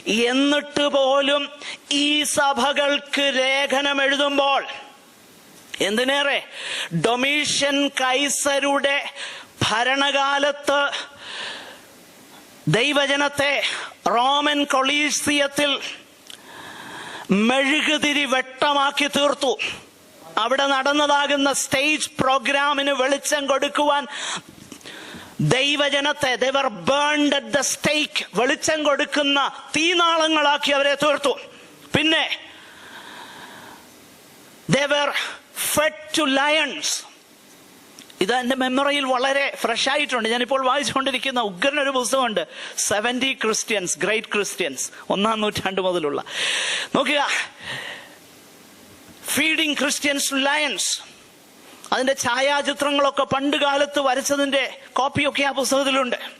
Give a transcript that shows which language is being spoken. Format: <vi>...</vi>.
<ml>എന്നിട്ട് പോലും ഈ സഭകൾക്ക് ലേഖനം എഴുതുമ്പോൾ, എന്തിനേറെ ഡൊമീഷ്യൻ കൈസരുടെ ഭരണകാലത്ത് ദൈവജനത്തെ റോമൻ കൊളീസിയത്തിൽ മെഴുകുതിരി വെട്ടമാക്കി തീർത്തു. അവിടെ നടന്നതാകുന്ന സ്റ്റേജ് പ്രോഗ്രാമിന് വെളിച്ചം കൊടുക്കുവാൻ ദൈവജനത്തെ</ml> <en>they were burned at the stake,</en> <ml>വെളിച്ചം കൊടുക്കുന്ന തീനാളങ്ങളാക്കി അവരെ തീർത്തു. പിന്നെ</ml> <en>they were fed to lions.</en> <ml>ഇത് എൻ്റെ മെമ്മറിയിൽ വളരെ ഫ്രഷ് ആയിട്ടുണ്ട്. ഞാനിപ്പോൾ വായിച്ചുകൊണ്ടിരിക്കുന്ന ഉഗ്രനൊരു പുസ്തകമുണ്ട്, 70 ക്രിസ്ത്യൻസ്, ഗ്രേറ്റ് ക്രിസ്ത്യൻസ്, 1-ാം നൂറ്റാണ്ട് മുതലുള്ള. നോക്കുക,</ml> <en>Feeding Christians to lions.</en> <ml>അതിന്റെ ഛായാചിത്രങ്ങളൊക്കെ പണ്ട് കാലത്ത് വരച്ചതിന്റെ കോപ്പിയൊക്കെ ആ പുസ്തകത്തിലുണ്ട്.</ml>